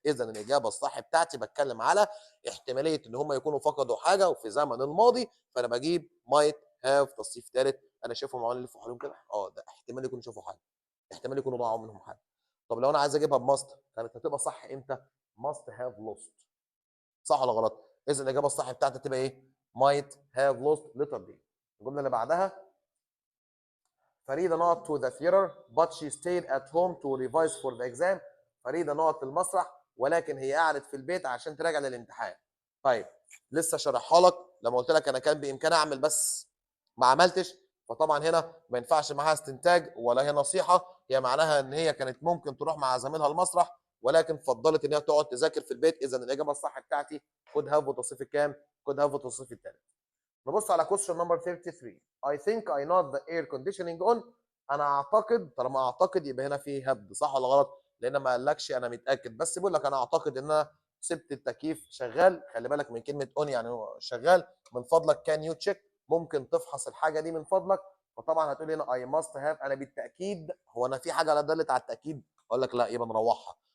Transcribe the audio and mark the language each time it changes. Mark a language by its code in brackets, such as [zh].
[ar] اذا الاجابه الصح بتاعتي بتكلم على احتماليه ان هم يكونوا فقدوا حاجه وفي زمن الماضي، فانا بجيب مايت هاف تصريف ثالث. انا شايفهم عمالين يلفوا حواليهم كده، ده احتمال يكونوا شافوا حاجه، احتمال يكونوا ضاعوا منهم حاجه. طب لو انا عايز اجيبها بماست كانت هتبقى صح امتى؟ ماست هاف لوست، صح ولا غلط؟ اذا الاجابه الصح بتاعتي تبقى ايه؟ might have lost letter D. [en] الجمله اللي بعدها فريده not to the theater but she stayed at home to revise for the exam. [ar] فريده not المسرح ولكن هي قعدت في البيت عشان تراجع للامتحان. طيب لسه شرحها لك لما قلت لك انا كان بامكاني اعمل بس ما عملتش، فطبعا هنا ما ينفعش معاها استنتاج ولا هي نصيحه، هي معناها ان هي كانت ممكن تروح مع زميلها المسرح ولكن فضلت ان هي تقعد تذاكر في البيت. اذا الاجابه الصح بتاعتي could have وتصريف الكام؟ could have وتصريف الثالث. نبص على question number 33. [en] I think I not the air conditioning on. [ar] انا اعتقد، طالما اعتقد يبقى هنا في هبد، صح ولا غلط؟ لان ما قالكش انا متاكد، بس بيقول لك انا اعتقد ان انا سبت التكييف شغال. خلي بالك من كلمه اون يعني هو شغال. من فضلك كان يو تشيك، ممكن تفحص الحاجه دي من فضلك. فطبعا هتقول هنا اي ماست هاف، انا بالتاكيد. هو انا في حاجه دلت على التاكيد؟ اقول لك لا، يبقى نروحها.